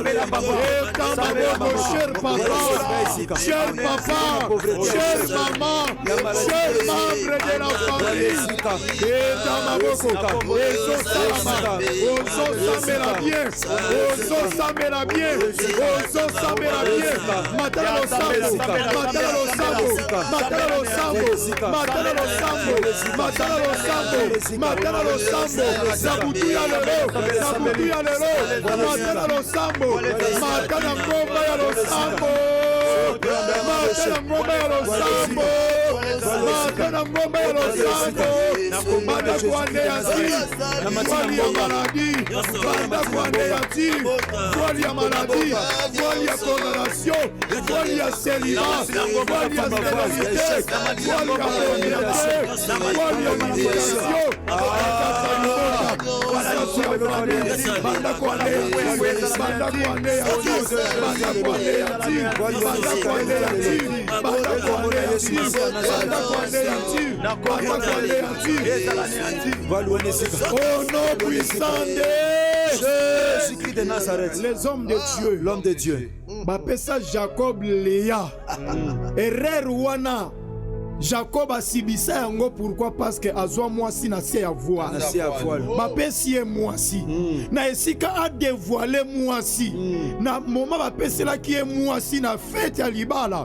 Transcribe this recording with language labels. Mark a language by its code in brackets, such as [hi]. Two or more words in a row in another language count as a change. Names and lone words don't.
[fr] Cher papa. Cher papa. Cher maman. Cher membre de la famille. [ln] Eta maboko. Ozo salama. Ozo samela bien. Ozo samela bien. Ozo samela bien. Matala lo sambo. Matala lo sambo. Matala lo sambo. Matala lo sambo. Matala lo sambo. Matala lo sambo. Sabutu ya lelo. Sabutu ya lelo. Matala lo sambo. Matala ngomba ya lo sambo. Matala ngomba ya lo sambo. Matala ngomba ya lo sambo. Banda kuanéantir. Voile ya maladie. Banda kuanéantir. Voile ya maladie. Voile ya condamnation. Voile ya célibat. Voile ya stérilité. Voile ya pauvreté. Voile ya limitation. Banda kuanéantir. Banda kuanéantir. Banda kuanéantir. Banda kuanéantir. Banda kuanéantir. Banda kuanéantir. Banda kuanéantir. [fr] Au nom puissant de Jésus-Christ de Nazareth. Les hommes de Dieu. L'homme de Dieu. [ln] Bapesa Jacob Léa. Erreur wana. Jacob asibisa yango [fr] pourquoi parce que [ln] azwa mwasi na se ya voile. Bapesi ye mwasi. Na esika a dévoiler mwasi. Na moment bapesela ki ye mwasi na fête ya libala.